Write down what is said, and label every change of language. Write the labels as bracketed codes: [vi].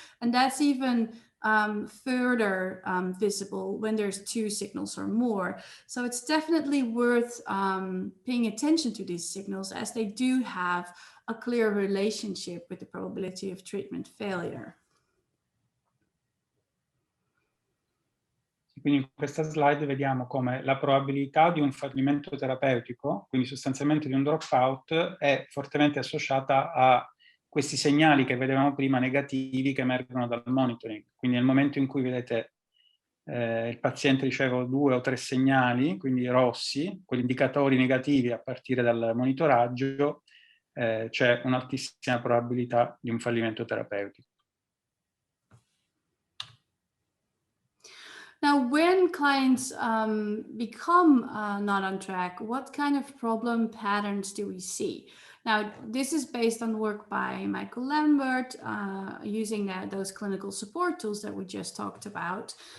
[en] And that's even further visible when there's two signals or more. So it's definitely worth paying attention to these signals, as they do have a clear relationship with the probability of treatment failure. [it] Quindi in questa slide vediamo come la probabilità di un fallimento terapeutico, quindi sostanzialmente di un dropout, è fortemente associata a questi segnali che vedevamo prima negativi che emergono dal monitoring. Quindi nel momento in cui vedete il paziente riceve 2 o 3 segnali, quindi rossi, quegli indicatori negativi a partire dal monitoraggio, c'è un'altissima probabilità di un fallimento terapeutico. [en] Now, when clients become not on track, what kind of problem patterns do we see? Now, this is based on work by Michael Lambert, using those clinical support tools that we just talked about.